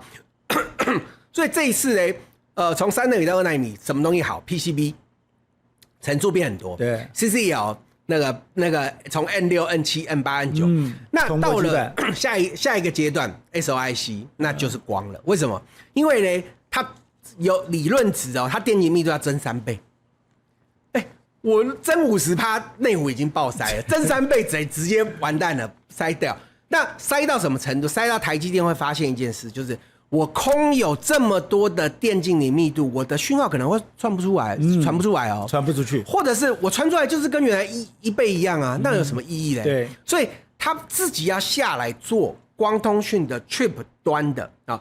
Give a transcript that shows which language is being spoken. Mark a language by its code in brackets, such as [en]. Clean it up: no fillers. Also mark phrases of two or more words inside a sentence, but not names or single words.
[zh] 所以這一次呢，從3奈米到2奈米，什麼東西好 ？PCB 層數變很多，对 ，CCL 那個從 N6、N7、N8、N9，那到了下一個階段 SOIC， 那就是光了。為什麼？因為呢，它有理論值哦，它電晶密度要增3倍。我增50%，內湖已經爆塞了，增3倍直接完蛋了，塞掉。那塞到什麼程度？塞到台積電會發現一件事，就是我空有這麼多的電晶體密度，我的訊號可能會傳不出來，傳不出來哦，傳不出去，或者是我傳出來就是跟原來一倍一樣啊，那有什麼意義呢？對，所以他自己要下來做光通訊的 chip 端的啊。